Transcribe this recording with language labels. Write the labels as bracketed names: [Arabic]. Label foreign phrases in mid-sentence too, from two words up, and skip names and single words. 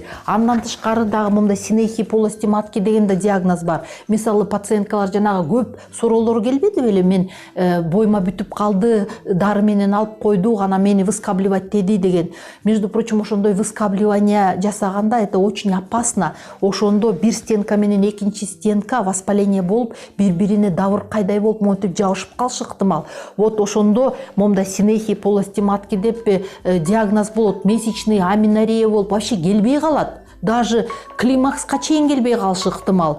[Kyrgyz] Андан тышкары дагы мындай [Russian] синехия полости матки [Kyrgyz] деген да диагноз бар. Мисалы пациенткалар жанагы көп суроолор келбеди беле, мен бойма бүтүп калды, дары менен алып койдук, ана мени выскабливать деди деген. [Russian] Между прочим, [Kyrgyz] ошондой выскабливание жасаганда [Russian] это очень опасно. [Kyrgyz] Ошондо бир стенка менен экинчи стенка воспаление болуп, бири-бирине дабыркайдай болуп, монтип жабышып калышы ыктымал. Вот ошондо момда [Russian] синехия полости матки [Kyrgyz] деп диагноз болот, [Russian] месячный аминорея [Kyrgyz] болуп вообще келбей калат. Даже климакска чейин келбей калышы ыктымал.